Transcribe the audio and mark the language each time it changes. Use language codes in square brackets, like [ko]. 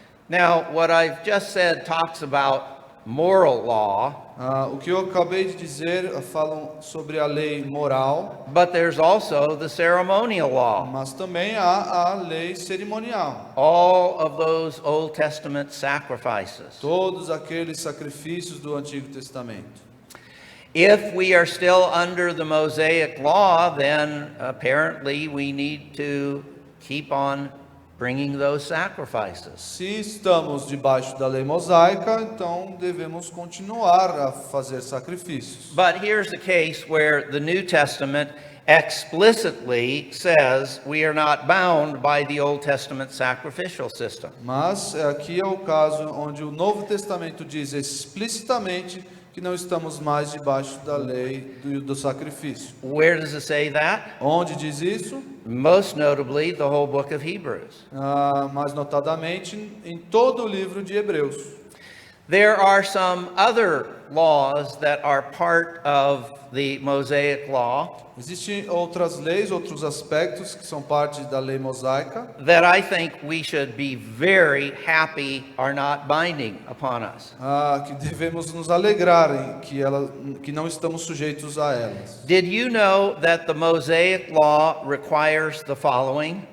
[en] Now, what I've just said talks about moral law, [pt] O que eu acabei de dizer falam sobre a lei moral, [en] but there's also the ceremonial law. [pt] mas também há a lei cerimonial. [en] All of those Old Testament sacrifices. [pt] Todos aqueles sacrifícios do Antigo Testamento. [en] If we are still under the Mosaic law, then apparently we need to keep on bringing those sacrifices. [pt] Se estamos debaixo da lei mosaica, então devemos continuar a fazer sacrifícios. [en] But here's the case where the New Testament explicitly says we are not bound by the Old Testament sacrificial system. [pt] Mas aqui é o caso onde o Novo Testamento diz explicitamente que não estamos mais debaixo da lei do sacrifício. [en] Where does it say that? [pt] Onde diz isso? [en] Most notably, the whole book of Hebrews. [pt] Mais notadamente em todo o livro de Hebreus. [en] There are some other laws that are part of the Mosaic law [pt] Existem outras leis, outros aspectos que são parte da lei mosaica [en] that I think we should be very happy are not binding upon us. [pt] que devemos nos alegrar em que não estamos sujeitos a elas. [en] Did you know that the Mosaic law requires the following?